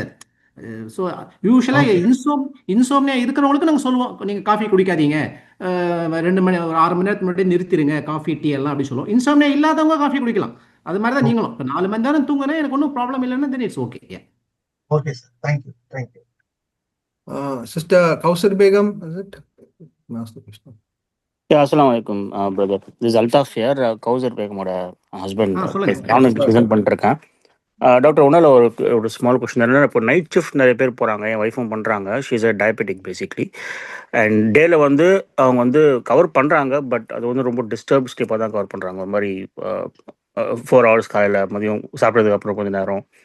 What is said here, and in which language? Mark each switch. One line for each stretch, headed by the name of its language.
Tamil: அது ஸோ யூஸ்வலாக இன்சோம்னியா இருக்கிறவங்களுக்கு நாங்கள் சொல்லுவோம், நீங்கள் காஃபி குடிக்காதீங்க, 2 மணி ஒரு 6 மணி நேரத்துக்கு முன்னாடி நிறுத்திடுங்க காஃபி டீ எல்லாம் அப்படி சொல்லுவோம். இன்சோம்னியா இல்லாதவங்க காஃபி குடிக்கலாம். அது மாதிரி தான் நீங்களும் இப்போ 4 மணி நேரம் தூங்குறேன், எனக்கு ஒன்றும் ப்ராப்ளம் இல்லைன்னா
English: Then it's okay. Okay, sir. Thank you. Thank you. Sister Kausar Begum, is it? Ask the question. Yeah, assalamu alaikum, brother. This is Altaf here, Kausar Begumோட husband.
Tamil: சொல்லுங்க. நானும் ப்ரெசென்ட் பண்ணிருக்கேன். டாக்டர், ஒன்றால் ஒரு ஸ்மால் கொஸ்டின் என்னன்னா, இப்போ night shift நிறைய பேர் போகிறாங்க, என் ஒய்ஃபும் பண்ணுறாங்க.
English: She is a diabetic basically.
Tamil: And டேல வந்து அவங்க வந்து கவர் பண்ணுறாங்க, பட் அது வந்து ரொம்ப டிஸ்டர்ப் ஸ்லீப்பாக தான் கவர் பண்ணுறாங்க. ஒரு மாதிரி 4 hours காலையில், மதியம் சாப்பிட்றதுக்கு அப்புறம் கொஞ்சம் நேரம்.